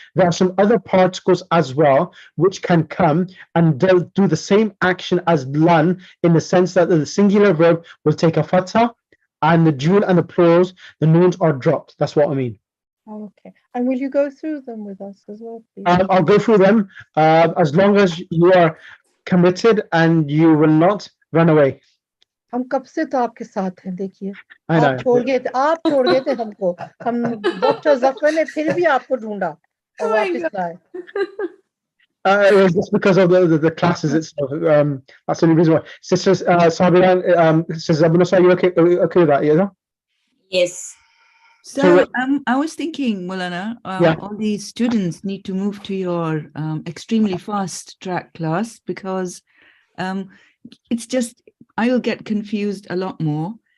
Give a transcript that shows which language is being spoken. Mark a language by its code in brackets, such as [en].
[en] There are some other particles as well which can come and they'll do the same action as lan, in the sense that the singular verb will take a fatha, and the dual and the plurals, the noons are dropped. That's what I mean. Okay. And will you go through them with us as well, please? I'll go through them as long as you are committed and you will not run away. [hi] हम कब से तो आपके साथ हैं, देखिए [en] I know. [hi] आप छोड़ गए थे हमको, हम डॉक्टर जफर ने फिर भी आपको ढूंढा और वापस लाए. [en] It was just because of the classes itself. That's the only reason why. Sister Sabira, Sister Abunasa, are you okay with that? Yeah. Yes. So I was thinking, Mulana, Yeah. all these students need to move to your extremely fast track class because it's just, I will get confused a lot more.